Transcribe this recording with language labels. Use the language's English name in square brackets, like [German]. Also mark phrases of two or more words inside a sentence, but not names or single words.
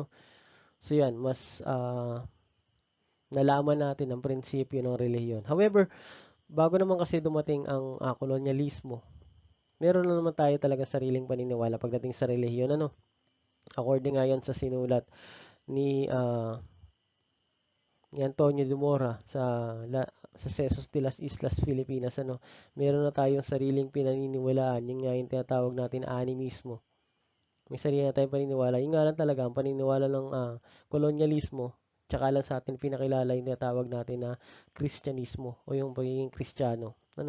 [Filipino] So yan, mas nalaman natin ang prinsipyo ng relihiyon. However, bago naman kasi dumating ang kolonyalismo, meron na naman tayo talaga sariling paniniwala pagdating sa relihiyon, ano. According nga yan sa sinulat ni Antonio de Mora sa Sesos de las Islas Filipinas, ano. Meron na tayong sariling pinaniniwalaan, yung nga yung tinatawag natin animismo. May sarili na tayong paniniwala. Yung nga lang talaga, ang paniniwala ng kolonyalismo, tsaka lang sa atin pinakilala yung tinatawag natin na Kristyanismo o yung pagiging Kristiyano. Ano?